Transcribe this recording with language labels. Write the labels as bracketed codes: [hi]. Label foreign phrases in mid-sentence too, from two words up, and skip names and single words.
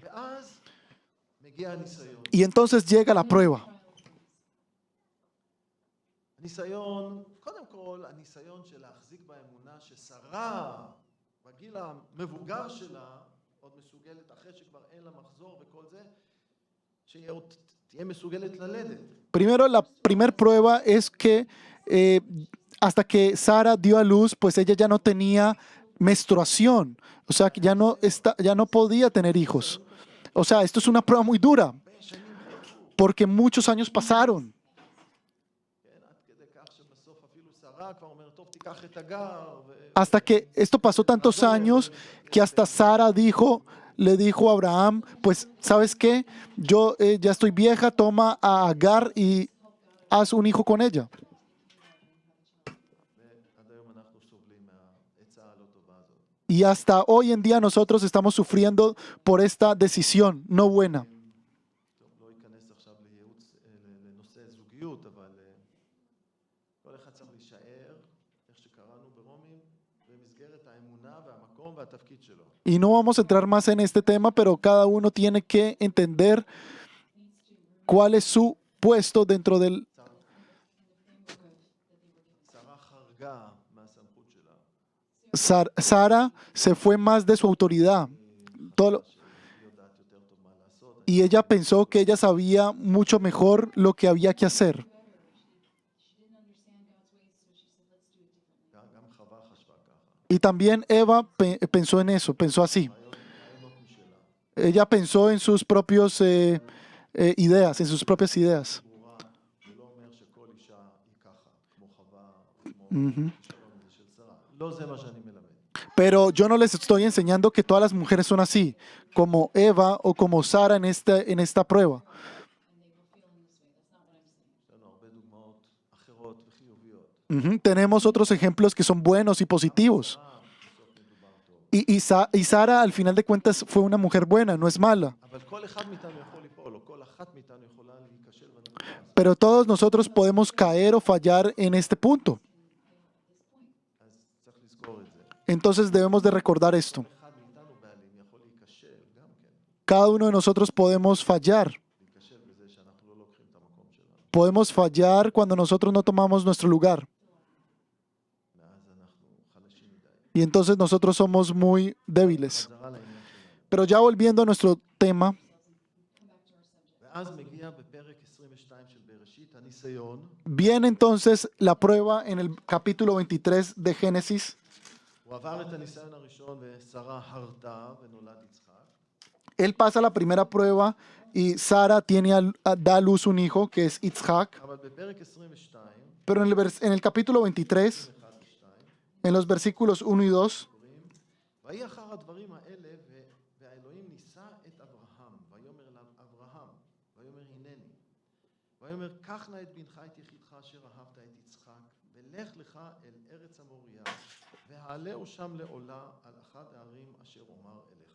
[he] ואז מגיע הניסיון. [es] Y entonces llega la prueba. [he] הניסיון, קודם כל, הניסיון של להחזיק באמונה ששרה, בגיל המבוגר שלה, עוד מסוגלת, אחרי שכבר אין לה מחזור וכל זה, שתהיה מסוגלת ללדת. [es] Primero, la primera prueba es que hasta que Sara dio a luz, pues ella ya no tenía menstruación. O sea, que ya no podía tener hijos. O sea, esto es una prueba muy dura, porque muchos años pasaron. [he] כן, עד כדי כך שבסוף אפילו שרה כבר אומרת, טוב, תיקח את הגר. [es] Hasta que esto pasó tantos años que hasta Sara le dijo a Abraham, pues, ¿sabes qué? Yo ya estoy vieja, toma a Agar y haz un hijo con ella. [he] ועד היום אנחנו סובלים מהעצה הלא טובה הזאת. [es] Y hasta hoy en día nosotros estamos sufriendo por esta decisión no buena. [he] טוב, לא אכנס עכשיו לייעוץ, לנושא זוגיות, אבל כל אחד צריך להישאר, איך שקראנו ברומים, במסגרת האמונה והמקום והתפקיד שלו. [es] Y no vamos a entrar más en este tema, pero cada uno tiene que entender cuál es su puesto dentro del... [he] שרה חרגה מהסמכות שלה. [es] Sara se fue más de su autoridad. [he] שהיא יודעת יותר טוב מה לעשות. [es] Y ella pensó que ella sabía mucho mejor lo que había que hacer. [he] גם חווה חשבה ככה. [es] Y también Eva pensó en eso, pensó así. Ella pensó en sus propias ideas, en sus propias ideas. [he] ברורה, זה לא אומר שכל אישה היא ככה, כמו חווה, כמו Ujú. שלום זה של שרה. לא זה מה שאני מלמד. [es] Pero yo no les estoy enseñando que todas las mujeres son así, como Eva o como Sara en esta prueba. [he] יש לנו הרבה דוגמאות אחרות וחיוביות. Ujú. [es] Tenemos otros ejemplos que son buenos y positivos. [he] בסוף מדובר טוב. [es] Y Sara, al final de cuentas, fue una mujer buena, no es mala. [he] אבל כל אחד מאיתנו יכול ליפול, או כל אחת מאיתנו יכולה להיכשל בנקודה הזאת. [es] Pero todos nosotros podemos caer o fallar en este punto. Entonces debemos de recordar esto. [he] אחד מאיתנו בעלים יכול להיכשל גם כן, [es] Cada uno de nosotros podemos fallar. [he] להיכשל בזה שאנחנו לא לוקחים את המקום שלנו, [es] Podemos fallar cuando nosotros no tomamos nuestro lugar. [he] ואז אנחנו חלשים מדי. [es] Y entonces nosotros somos muy débiles. [he] חזרה לעניין שלנו. [es] Pero ya volviendo a nuestro tema, [he] ואז מגיע בפרק 22 של בראשית הניסיון, [es] viene entonces la prueba en el capítulo 23 de Génesis. [he] הוא עבר את הניסיון הראשון ושרה הרתה ונולד יצחק. [es] Él pasa la primera prueba y Sara da a luz un hijo que es Itzhak. [he] אבל בפרק 22, [es] Pero en el capítulo 23, [he] 1 ו-2, [es] en los versículos 1 y 2, [he] קוראים, ויהי אחר הדברים האלה, והאלוהים נישא את אברהם, ויאמר אליו אברהם, ויאמר הנני, ויאמר קח נא את בנך את יחידך אשר אהבת את יצחק, ולך לך אל ארץ המוריה, והעלהו שם לעולה על אחד הערים אשר אומר אליך.